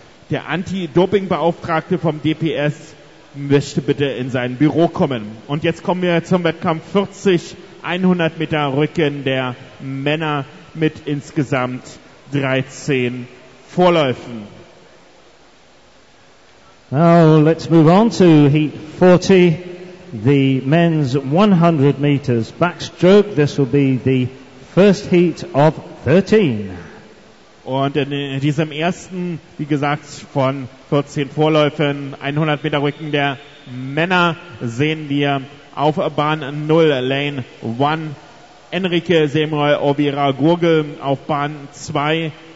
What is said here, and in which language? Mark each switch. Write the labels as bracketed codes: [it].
[de] Der Anti-Doping-Beauftragte vom DPS möchte bitte in sein Büro kommen. Und jetzt kommen wir zum Wettkampf 40, 100 Meter Rücken der Männer mit insgesamt 13 Vorläufen. [en] Now let's move on to Heat 40, the men's 100 meters backstroke. This will be the first heat of 13. [de] Und in diesem ersten, wie gesagt, von 14 Vorläufen, 100 Meter Rücken der Männer sehen wir auf Bahn 0, [en] Lane 1, [de] Enrique Samuel Ovira Gurgel, auf Bahn 2,